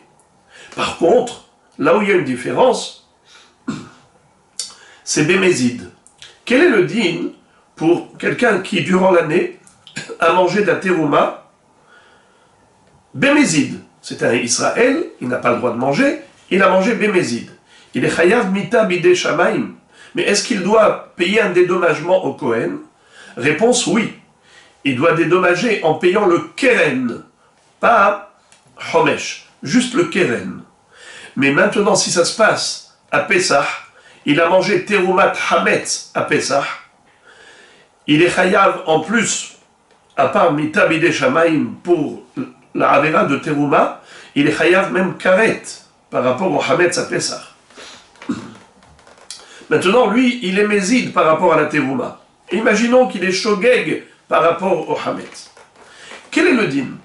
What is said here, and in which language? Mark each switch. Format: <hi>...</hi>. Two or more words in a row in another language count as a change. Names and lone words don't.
<fr>Par contre, là où il y a une différence, c'est Bémézid. Quel est le dîme pour quelqu'un qui, durant l'année, a mangé de la terouma? Bémézid, c'est un Israël, il n'a pas le droit de manger, il a mangé Bémézid. Il est</fr> <he>חייב מיתה בידי שמים.</he> <fr>Mais est-ce qu'il doit payer un dédommagement au Kohen? Réponse oui. Il doit dédommager en payant le keren, pas Homesh, juste le keren. Mais maintenant, si ça se passe à Pessah, il a mangé</fr> <he>תרומת חמץ</he> <fr>à Pessah, il est chayav en plus, à part</fr> <he>מיתה בידי שמים</he> <fr>pour la avera de teruma, il est chayav même karet par rapport au hametz à Pessah. Maintenant, lui, il est mézid par rapport à la terouma. Imaginons qu'il est shogeg par rapport au hametz. Quel est le din?</fr>